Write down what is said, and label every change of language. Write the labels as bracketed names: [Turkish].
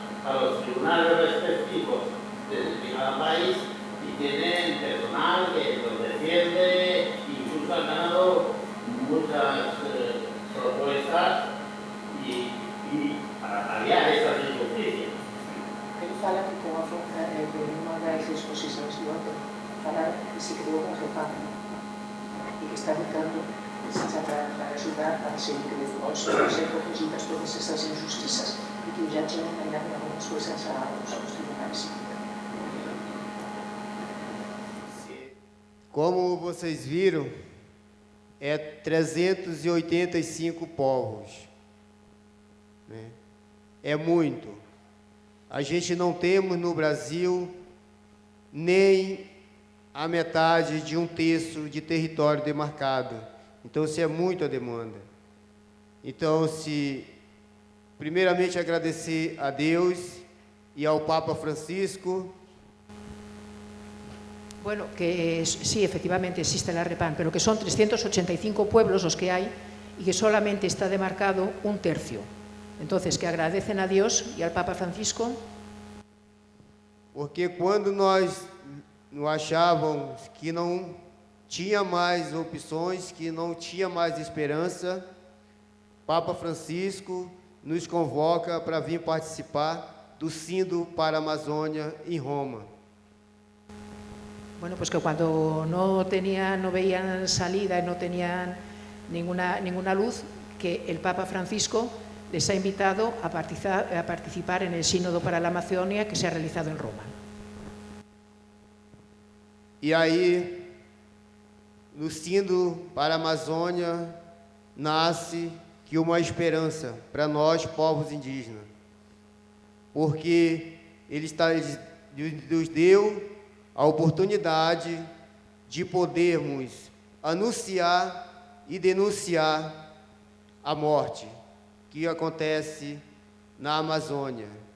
[Spanish] a los tribunales respectivos de cada país y tienen personal que los defiende, incluso han ganado muchas propuestas y para paliar estas injusticias. [Portuguese] Ele fala que com uma das exposições de ontem, falaram que se criou um reparo e que está lutando para ajudar a ser corrigidas todas essas injustiças e que já tinham ganhado algumas coisas aos tribunais. Como vocês viram, é 385 povos, né? É muito. A gente não temos no Brasil nem a metade de 1/3 de território demarcado. Então, isso é muito a demanda. Então, primeiramente agradecer a Deus e ao Papa Francisco. [Spanish] Bueno, que sí, efectivamente existe la REPAN, pero que son 385 pueblos los que hay y que solamente está demarcado 1/3. Entonces, que agradecen a Dios y al Papa Francisco. [Portuguese] Porque quando nós achávamos que não tinha mais opções, que não tinha mais esperança, Papa Francisco nos convoca para vir participar do Sínodo para a Amazônia em Roma. [Spanish] Bueno, pues que cuando no veían salida y no tenían ninguna luz, que el Papa Francisco les ha invitado a participar en el Sínodo para la Amazonia que se ha realizado en Roma. [Portuguese] E aí, no Sínodo para a Amazônia, nasce que uma esperança para nós, povos indígenas. Porque Ele nos deu a oportunidade de podermos anunciar e denunciar a morte que acontece na Amazônia.